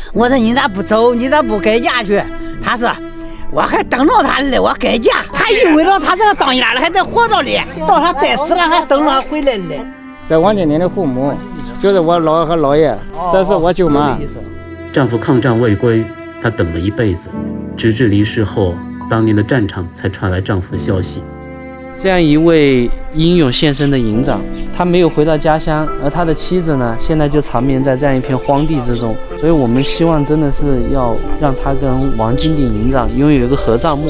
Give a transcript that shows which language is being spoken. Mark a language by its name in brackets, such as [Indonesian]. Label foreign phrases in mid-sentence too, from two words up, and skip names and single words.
[Chinese] 我說你咋不走？你咋不改嫁去？他说我还等着他嘞，我改嫁。他以为了他这个当丫的还得活着嘞，到他再死了还等着他回来嘞。在王金鼎的父母就是我姥和姥爷，这是我舅妈。丈夫抗战未歸，她等了一輩子，直至離世後，當年的戰場才傳來丈夫的消息。這樣一位英勇獻身的營長，他沒有回到家鄉，而他的妻子呢，現在就長眠在這樣一片荒地之中。所以我們希望真的是要讓他跟王金鼎營長擁有一個合葬墓。